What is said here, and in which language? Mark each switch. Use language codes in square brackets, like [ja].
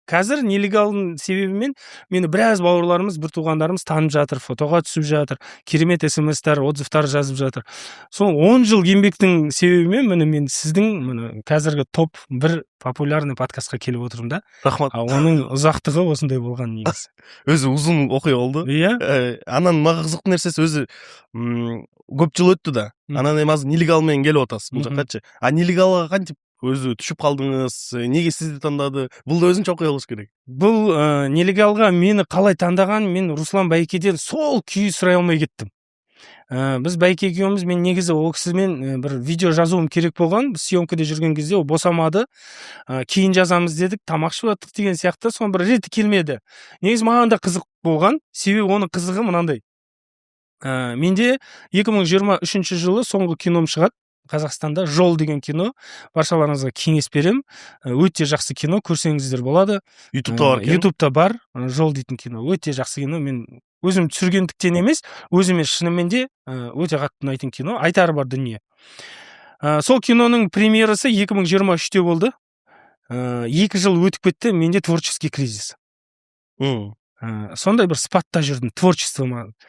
[kk] Қазір нелегалдың себебімен мені біраз бауырларымыз, бір туғандарымыз танып жатыр, фотоға түсіп жатыр, керемет смс-тар, отзывтар жазып жатыр. Сол 10 жыл еңбектің себебімен міне мен сіздің қазіргі топ 1 популярный подкастқа келіп отырмын да. Рахмат. Оның ұзақтығы осындай болған негізі. Өзі ұзын оқиға болды. Иә. [ky] Анан мага кызыктуу нерсеси өзі көп жыл өттү да. Анан эми азыр нелегалмен келип атасыз бул жаккачы. [kk] А нелегалга кантип өзі түшіп қалдыңыз, неге сізді таңдады? Бұл да өзінше оқиға болуш керек. Бұл нелегалға мені қалай таңдаған, мен Руслан Байкеден сол күй сұрай алмай кеттім. Біз Байке екеуміз, мен негізі ол кісімен бір видео жазуым керек болған, біз съемкада жүрген кезде ол босамады, кейін жазамыз дедік, тамақ ішіп жаттық деген сияқты, соның бір реті келмеді. Негізі маған да қызық болған, себебі оның қызығы мынандай. Менде 2023 жылы соңғы кином шығады Қазақстанда, Жол деген кино. Баршаларыңызға кеңес берем. Өте жақсы кино, көрсеңіздер болады. Ютубта бар, Жол дейтін кино. Өте жақсы кино. Мен өзім түсіргендіктен емес, өзіме шынымен де өте қатты ұнайтын кино. Айтары бар дүние. Сол киноның премьерасы 2023-те болды. 2 жыл өтіп кетті, менде [ru] творческий кризис. [kk] Сондай бір спатта жүрдім, творчествома.